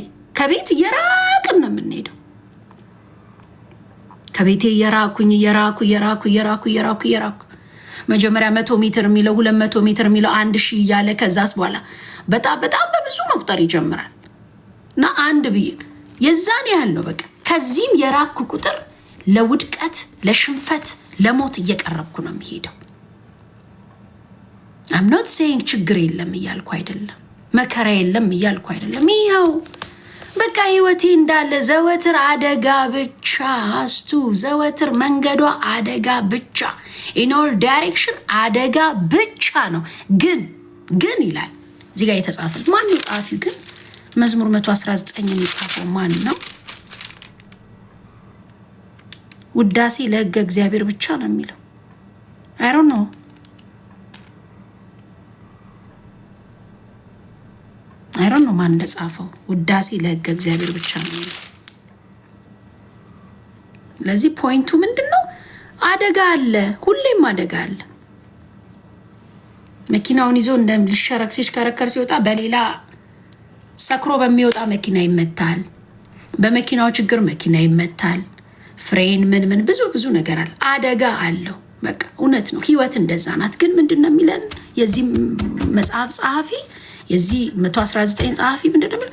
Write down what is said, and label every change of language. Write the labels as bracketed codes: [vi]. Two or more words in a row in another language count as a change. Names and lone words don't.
[am] ከቤት እየራቅን ነው የምንሄደው። ከቤቴ እየራኩ መጀመሪያ 100 ሜትር የሚለው 200 ሜትር የሚለው 1000 እያለ ከዛስ በኋላ በጣም በብዙ መቁጠር ይጀምራል። እና አንድ ብዬ የዛን ያህል ነው በቃ። ከዚህም የራኩ ቁጥር ለውድቀት፣ ለሽንፈት፣ ለሞት እየቀረብኩ ነው የሚሄደው። [en] I'm not saying [am] ችግር የለም እያልኩ አይደለም፣ መከራ የለም እያልኩ አይደለም። ይኸው በቃ ህይወቴ እንዳለ ዘወትር አደጋ ብቻ፣ አስቱ ዘወትር መንገዷ አደጋ ብቻ፣ [en] in all direction [am] አደጋ ብቻ ነው። ግን ይላል እዚህ ጋር የተጻፈው ማን ነው ጻፊው? ግን መዝሙር 119 የጻፈው ማን ነው? ውዳሴ ለሕገ እግዚአብሔር ብቻ ነው የሚለው። [en] I don't know [am] ማን እንደጻፈው። ውዳሴ ለሕገ እግዚአብሔር ብቻ ነው የሚለው። ለዚህ ፖይንቱ ምንድነው? አደጋ አለ፣ ሁሌም አደጋ አለ። መኪናውን ይዞ እንደምልሽረክ ሲሽከረከር ሲወጣ በሌላ ሰክሮ በሚወጣ መኪና ይመታል። በመኪናው ችግር መኪና ይመታል። ፍሬን ምን ብዙ ነገር አለ። አደጋ አለው። በቃ እውነት ነው። ህይወት እንደዛ ናት። ግን ምንድነው የሚለን የዚህ መጽሐፍ ጸሐፊ፣ የዚህ 119 ጸሐፊ ምንድነው የሚለው?